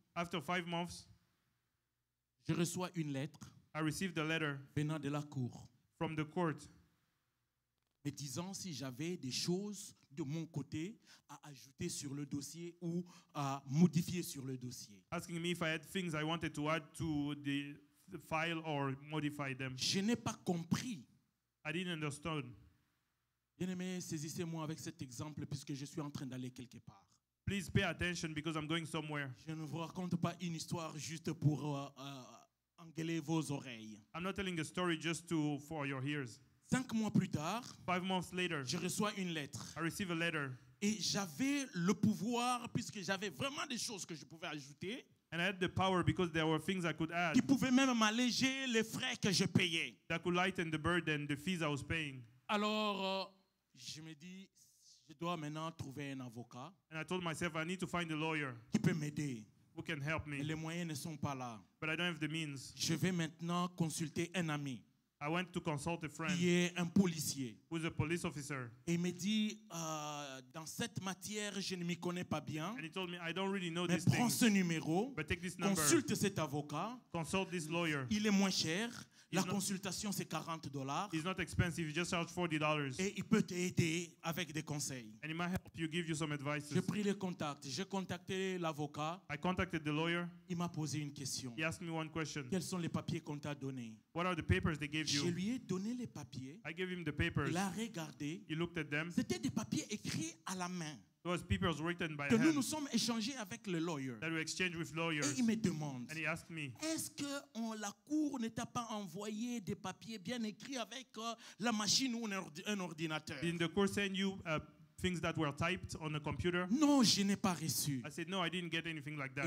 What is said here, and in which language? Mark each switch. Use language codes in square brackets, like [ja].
[en] After 5 months, [fr] je reçois une lettre [en] I received a letter [fr] venant de la cour [en] from the court [fr] me disant si j'avais des choses de mon côté à ajouter sur le dossier ou à modifier sur le dossier. [en] asking me if I had things I wanted to add to the file or modify them. [fr] Je n'ai pas compris. [en] I didn't understand. [fr] Bien-aimé, saisissez-moi avec cet exemple puisque je suis en train d'aller quelque part. [en] Please pay attention because I'm going somewhere. [fr] Je ne vous raconte pas une histoire juste pour engueuler vos oreilles. [en] I'm not telling a story just for your ears. [fr] 5 mois plus tard, [en] 5 months later, [fr] je reçois une lettre. [en] I received a letter [fr] Et j'avais le pouvoir, puisque j'avais vraiment des choses que je pouvais ajouter, [en] and I had the power because there were things I could add [fr] qui pouvaient même m'alléger les frais que je payais. [en] that could lighten the burden, the fees I was paying. [fr] Alors, je me dis, je dois maintenant trouver un avocat [en] And I told myself I need to find a lawyer [fr] qui peut m'aider. [en] who can help [fr] Mais [en] me, [fr] les moyens ne sont pas là. [en] but I don't have the means. [fr] Je vais maintenant consulter un ami [en] I went to consult a friend [fr] qui est un policier. [en] who's a police officer, [fr] Et il me dit, dans cette matière, je ne m'y connais pas bien, [en] and he told me, I don't really know [fr] mais [en] these [fr] prends [en] things, [fr] ce numéro, [en] but take this number, [fr] consulte cet avocat, [en] consult this lawyer. [fr] il est moins cher, la [en] He's not- [fr] consultation c'est $40 [en] It's not expensive, you just charge $40, [fr] et il peut t'aider avec des conseils. [en] and he might help you, give you some advice. [fr] J'ai pris les contacts, j'ai contacté l'avocat, [en] I contacted the lawyer. [fr] il m'a posé une question. [en] He asked me one question. [fr] Quels sont les papiers qu'on t'a donnés? [en] What are the papers they gave [fr] Je [en] you? [fr] lui ai donné les papiers, [en] I gave him the papers. [fr] il a regardé, [en] He looked at them. [fr] c'était des papiers écrits à la main [en] Those papers written by [fr] que nous nous [en] hand [fr] sommes échangés avec le lawyer. [en] that we exchanged with [fr] Et [en] lawyers. [fr] il me demande, [en] And he asked me, [fr] est-ce que la cour ne t'a pas envoyé des papiers bien écrits avec la machine ou un ordinateur? [en] didn't the court send you things that were typed on a computer? [fr] Non, je n'ai pas reçu. [en] I said, no, I didn't get anything like that.